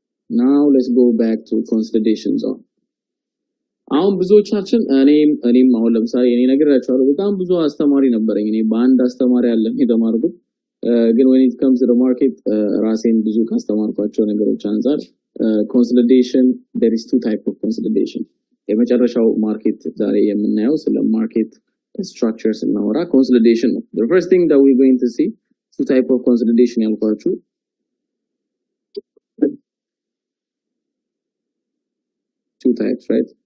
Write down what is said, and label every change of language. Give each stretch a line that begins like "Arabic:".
English: now let's go back to consolidation zone
Amharic: አሁን ብዙዎቻችን እኔም አሁን ለምሳሌ እኔ ነግራችኋለሁ በጣም ብዙ አስተማሪ ነበርኝ እኔ በአንድ አስተማሪ ያለ የተማርኩት ግን
English: when it comes to the market
Amharic: ራሴን ብዙ ካስተማርኳቸው ነገሮች አንፃር
English: consolidation, there is two type of consolidation.
Amharic: የመጨረሻው ማርኬት ዛሬ የምናየው ስለ ማርኬት structures እናወራ consolidation ነው.
English: The first thing that we're going to see two type of consolidation
Amharic: ያልኳችሁ
English: two types, right?